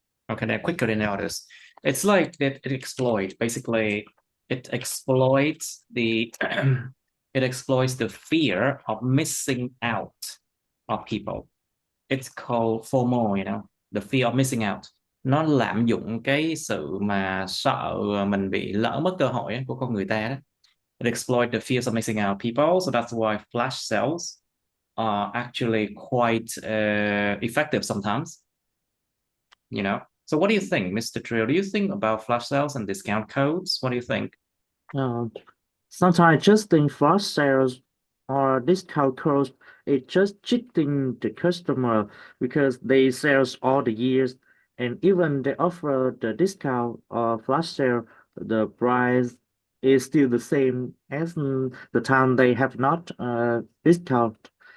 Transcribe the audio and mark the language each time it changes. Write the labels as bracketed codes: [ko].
[en] Okay, they're quicker than others. It's like that it exploit, basically, it exploits the it exploits the fear of missing out of people. It's called FOMO, the fear of missing out. [vi] Nó lạm dụng cái sự mà sợ mình bị lỡ mất cơ hội của con người ta đó. [en] It exploits the fears of missing out people, so that's why flash sales are actually quite effective sometimes. So what do you think, Mr. Trill? Do you think about flash sales and discount codes? What do you think? Uh, Sometimes just think flash sales or discount codes it's just cheating the customer because they sales all the years and even they offer the discount or flash sale, the price is still the same as the time they have not discount.